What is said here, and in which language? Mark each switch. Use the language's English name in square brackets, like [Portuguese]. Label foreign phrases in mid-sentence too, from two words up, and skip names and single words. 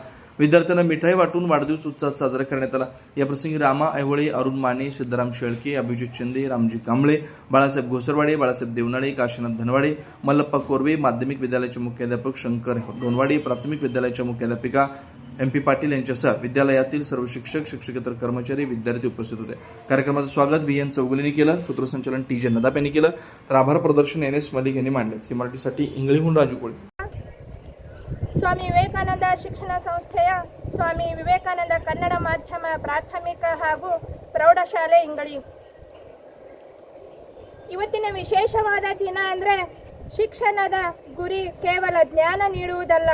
[Marathi] विद्यार्थ्यांना मिठाई वाटून वाढदिवस उत्साहात साजरा करण्यात आला. या प्रसंगी रामा ऐहोळे, अरुण माने, सिद्धराम शेळके, अभिजित शिंदे, रामजी कांबळे, बाळासाहेब घोसरवाडे, बाळासाहेब देवनाळे, काशीनाथ धनवाडे, मल्लप्पा कोरवे, माध्यमिक विद्यालयाचे मुख्याध्यापक शंकर डोनवाडे, प्राथमिक विद्यालयाच्या मुख्याध्यापिका MP पाटील यांच्यासह विद्यालयातील सर्व शिक्षक, शिक्षकेतर कर्मचारी, विद्यार्थी उपस्थित होते. कार्यक्रमाचं स्वागत VN चौगुलेंनी केलं, सूत्रसंचालन TJ नदाप यांनी केलं, तर आभार प्रदर्शन NS मलिक यांनी मांडले. सी मराठीसाठी इंगळीहून राजू कोळे. [Kannada] ಸ್ವಾಮಿ ವಿವೇಕಾನಂದ ಶಿಕ್ಷಣ ಸಂಸ್ಥೆಯ ಸ್ವಾಮಿ ವಿವೇಕಾನಂದ ಕನ್ನಡ ಮಾಧ್ಯಮ ಪ್ರಾಥಮಿಕ ಹಾಗೂ ಪ್ರೌಢಶಾಲೆ ಇಂಗಳಿ ಇವತ್ತಿನ ವಿಶೇಷವಾದ ದಿನ ಅಂದರೆ ಶಿಕ್ಷಣದ ಗುರಿ ಕೇವಲ ಜ್ಞಾನ ನೀಡುವುದಲ್ಲ,